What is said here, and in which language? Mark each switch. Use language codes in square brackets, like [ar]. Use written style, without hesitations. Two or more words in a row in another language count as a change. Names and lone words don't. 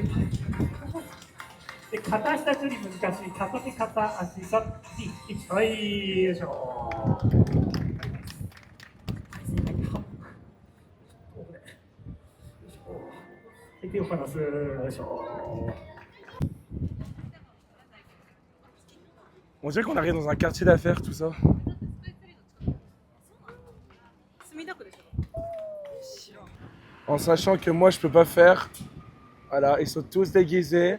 [ja] で、片足立ちより難しい。片手片足さっき、はい、よいしょ。で、手を離す。よいしょ。 [fr] On dirait qu'on arrive dans un quartier d'affaires, tout ça. En sachant que moi, je peux pas faire. Voilà, ils sont tous déguisés.